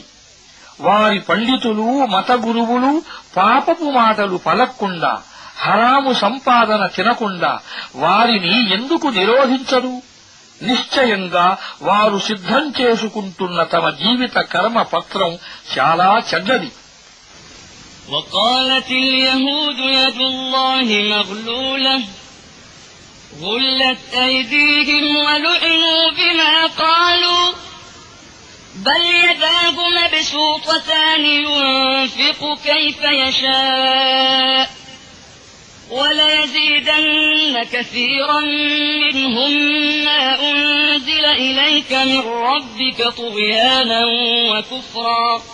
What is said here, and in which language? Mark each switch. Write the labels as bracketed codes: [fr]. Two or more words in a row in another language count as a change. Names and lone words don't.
[te] వారి పండితులు, మత గురువులు పాపపు మాటలు పలక్కుండా, హరాము సంపాదన తినకుండా వారిని ఎందుకు నిరోధించరు? నిశ్చయంగా వారు సిద్ధం చేసుకుంటున్న తమ జీవిత కర్మ పత్రం చాలా చెడ్డది. [ar] وقالت اليهود يد الله مغلولة غلت أيديهم ولعنوا بما قالوا بل يداه مبسوطتان ينفق كيف يشاء وليزيدن كثيرا منهم ما أنزل إليك من ربك طغيانا وكفرا